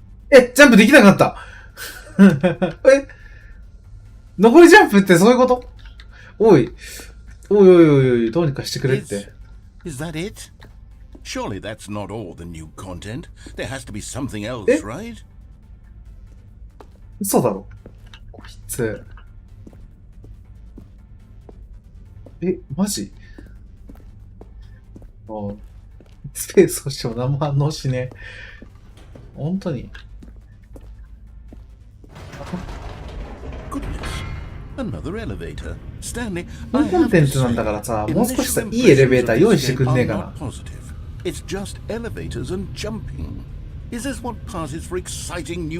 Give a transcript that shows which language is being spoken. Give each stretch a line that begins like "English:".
Japanese: え、ジャンプできなかった。え、残りジャンプってそういうこと？おい。おいおいおいおい、どうにかしてくれって。
English: Is that it? Surely that's not all the new content. There has to be something else, right?
Japanese: 嘘だろ。こいつ。え、マジ？ああ。スペースをしても何も反応しねえ。本当に。
English: Another elevator. Stanley,
Japanese: コンテンツなんだからさ、もう少しさ、いいエレベーター用意してくんねえかな。
English: It's just elevators and jumping. Is this what passes for exciting new